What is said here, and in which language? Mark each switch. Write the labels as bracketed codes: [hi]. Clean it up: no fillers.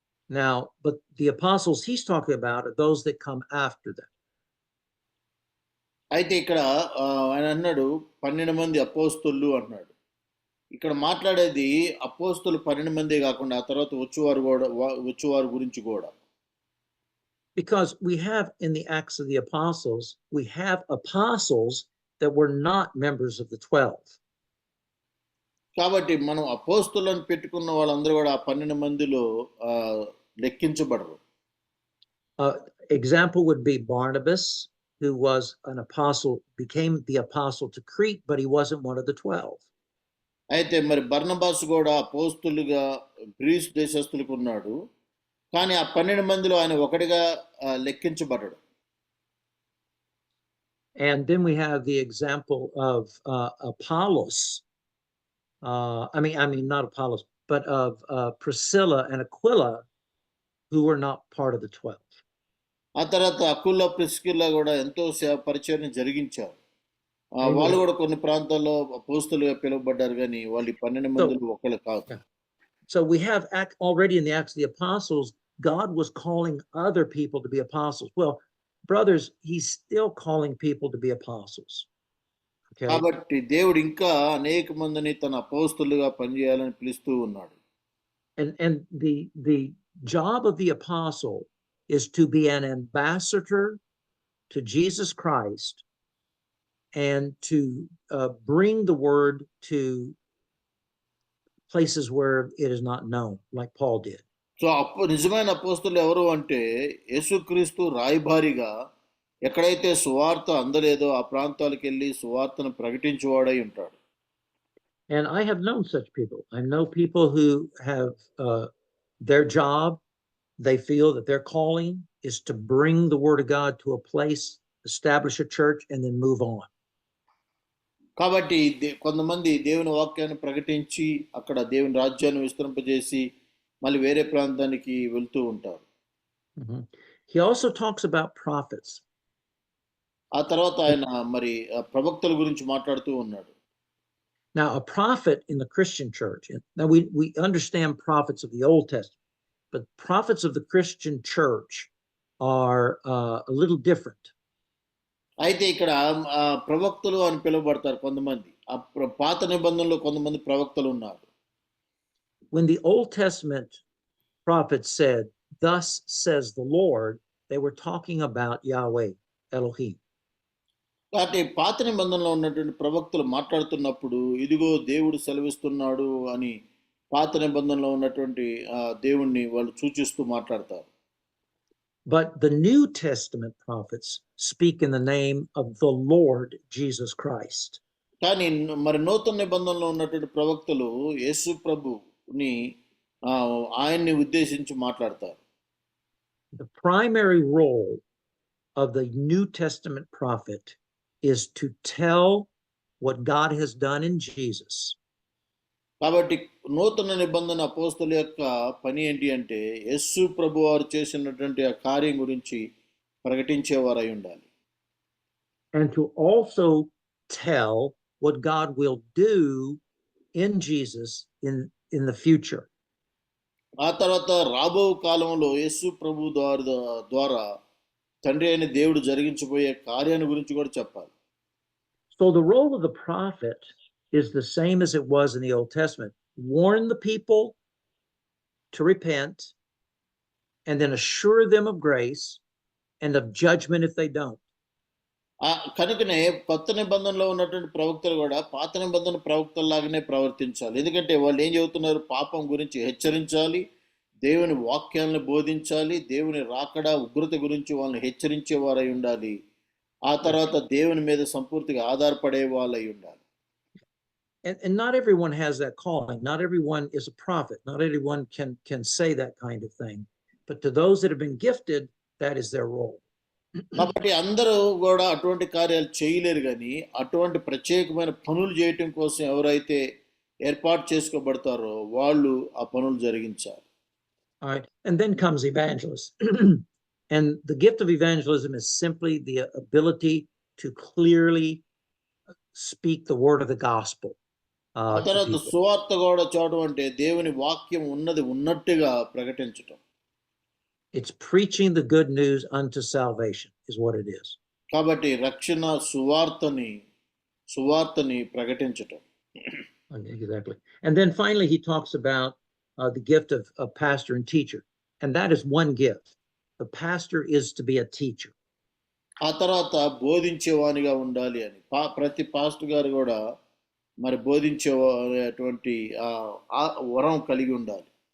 [en] Now, but the apostles he's talking about are those that come after them. [te] అయితే ఇక్కడ ఆయన అన్నాడు 12 మంది అపోస్తలులు అన్నాడు. ఇక్కడ మాట్లాడేది అపోస్తలు 12 మంది కాకుండా ఆ తర్వాత వచ్చేవారు గురించి కూడా. [en] Because we have in the Acts of the Apostles, we have apostles that were not members of the 12. [te] కాబట్టి మనం అపోస్తలులను పెట్టుకున్న వాళ్ళందరూ కూడా ఆ 12 మందిలో లెక్కించబడరు. [en] Example would be Barnabas, who was an apostle, became the apostle to Crete, but he wasn't one of the 12. [te] అయితే మరి Barnabas కూడా అపోస్తులుగా గ్రీస్ దేశస్తులకు ఉన్నాడు, కానీ ఆ 12 మందిలో ఆయన ఒకటిగా లెక్కించబడ్డాడు. [en] And then we have the example of Apollos. I mean, not Apollos, but of Priscilla and Aquila, who were not part of the 12. [te] ఆ తర్వాత అకుల ప్రిస్కిల్లా కూడా ఎంతో పరిచయం జరిగించారు. వాళ్ళు కూడా కొన్ని ప్రాంతాల్లో అపోస్తలుగా పిలువబడ్డారు, కానీ వాళ్ళు 12 మందిలో ఒకళ్ళు కాదు. [en] So we have already in the Acts of the Apostles, God was calling other people to be apostles. Well, brothers, he's still calling people to be apostles. Okay. [te] కాబట్టి దేవుడు ఇంకా అనేక మందిని తన అపోస్తలుగా పనిచేయాలని పిలుస్తూ ఉన్నాడు. [en] And the job of the apostle is to be an ambassador to Jesus Christ and to bring the word to places where it is not known, like Paul did. [te] So నిజమైన అపోస్తలు ఎవరు అంటే యేసుక్రీస్తు రాయబారిగా ఎక్కడైతే సువార్త అందలేదో ఆ ప్రాంతాలకు వెళ్ళి సువార్తను ప్రకటించేవాడై ఉంటాడు. [en] And I have known such people. I know people who have their job, they feel that their calling is to bring the word of God to a place, establish a church, and then move on. [te] కాబట్టి కొంతమంది దేవుని వాక్యాన్ని ప్రకటించి అక్కడ దేవుని రాజ్యాన్ని విస్తరింపజేసి మళ్ళీ వేరే ప్రాంతానికి వెళ్తూ ఉంటారు. [en] He also talks about prophets. [te] ఆ తర్వాత ఆయన మరి ప్రవక్తల గురించి మాట్లాడుతూ ఉన్నాడు. [en] Now, a prophet in the Christian church, now we understand prophets of the Old Testament, but prophets of the Christian church are a little different. [te] అయితే ఇక్కడ ప్రవక్తలు అని పిలువబడతారు కొంతమంది. పాత నిబంధనలో కొంతమంది ప్రవక్తలు ఉన్నారు. [en] When the Old Testament prophets said, "Thus says the Lord," they were talking about Yahweh, Elohim. [te] కాబట్టి పాత నిబంధనలో ఉన్నటువంటి ప్రవక్తలు మాట్లాడుతున్నప్పుడు ఇదిగో దేవుడు సెలవిస్తున్నాడు అని పాత నిబంధనలో ఉన్నటువంటి దేవుణ్ణి వాళ్ళు సూచిస్తూ మాట్లాడతారు. [en] But the New Testament prophets speak in the name of the Lord Jesus Christ. [te] కానీ మరి నూతన నిబంధనలో ఉన్నటువంటి ప్రవక్తలు యేసు ప్రభుని ఆయన్ని ఉద్దేశించి మాట్లాడతారు. [en] The primary role of the New Testament prophet is to tell what God has done in Jesus. [te] కాబట్టి నూతన నిబంధన అపోస్తలుల యొక్క పని ఏంటి అంటే యేసు ప్రభు వారు చేసినటువంటి ఆ కార్యం గురించి ప్రకటించేవారై ఉండాలి. [en] And to also tell what God will do in Jesus in the future. [te] ఆ తర్వాత రాబో కాలంలో యేసు ప్రభు ద్వారా తండ్రి అయిన దేవుడు జరిగించబోయే కార్యాన్ని గురించి కూడా చెప్పాలి. [en] So the role of the prophet is the same as it was in the Old Testament. Warn the people to repent and then assure them of grace and of judgment if they don't. [te] కనుకనే కొత్త నిబంధనలో ఉన్నటువంటి ప్రవక్తలు కూడా పాత నిబంధన ప్రవక్తల్లాగానే ప్రవర్తించాలి. ఎందుకంటే వాళ్ళు ఏం చెబుతున్నారు? పాపం గురించి హెచ్చరించాలి, దేవుని వాక్యాలను బోధించాలి, దేవుని రాకడ ఉగ్రత గురించి వాళ్ళని హెచ్చరించేవారై ఉండాలి. ఆ తర్వాత దేవుని మీద సంపూర్తిగా ఆధారపడే వాళ్ళై ఉండాలి. [en] And not everyone has that calling. Not everyone is a prophet. Not everyone can say that kind of thing. But to those that have been gifted, that is their role. [te] కాబట్టి అందరూ కూడా అటువంటి కార్యాలు చేయలేరు, కానీ అటువంటి ప్రత్యేకమైన పనులు చేయటం కోసం ఎవరైతే ఏర్పాటు చేసుకోబడతారో వాళ్ళు ఆ పనులు జరిగించాలి. [en] All right. And then comes evangelist. And the gift of evangelism is simply the ability to clearly speak the word of the gospel. [te] ఆ తర్వాత సువార్త కూడా చూడడం అంటే దేవుని వాక్యం ఉన్నది ఉన్నట్టుగా ప్రకటించటం. [en] It's preaching the good news unto salvation is what it is. [te] కాబట్టి రక్షణ సువార్తని ప్రకటించటం. [en] Exactly. And then finally he talks about the gift of pastor and teacher. And that is one gift. The pastor is to be a teacher. [te] ఆ తర్వాత బోధించేవానిగా ఉండాలి అని ప్రతి pastor గారు కూడా మరి బోధించేటువంటి వరం కలిగి ఉండాలి.